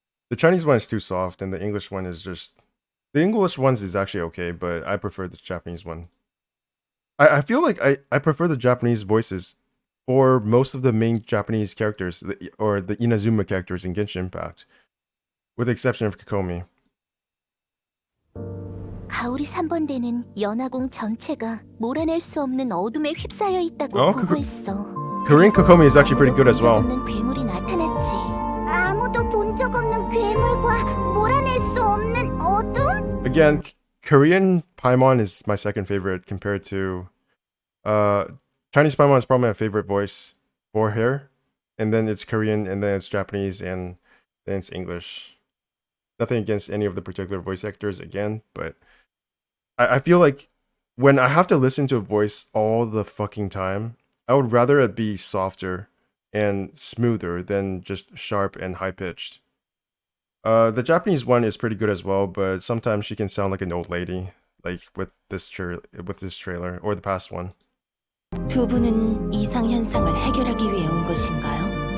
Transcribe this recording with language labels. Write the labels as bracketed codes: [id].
[en] The Chinese one is too soft, and the English one is just... The English ones is actually okay, but I prefer the Japanese one. I feel like I prefer the Japanese voices for most of the main Japanese characters, or the Inazuma characters in Genshin Impact, with the exception of Kokomi. [ko] 가오리 3번대는 연화궁 전체가 몰아낼 수 없는 어둠에 휩싸여 있다고 보고했어. [en] Korean Kokomi is actually pretty good as well. [ko] 괴물이 나타났지. 아무도 본 적 없는 괴물과 몰아낼 수 없는 어둠? [en] Again, Korean Paimon is my second favorite compared to Chinese Paimon is probably my favorite voice for her, and then it's Korean, and then it's Japanese, and then it's English. Nothing against any of the particular voice actors again, but I feel like when I have to listen to a voice all the fucking time, I would rather it be softer and smoother than just sharp and high-pitched. The Japanese one is pretty good as well, but sometimes she can sound like an old lady, like with this trailer, or the past one. [ko] 두 분은 이상 현상을 해결하기 위해 온 것인가요?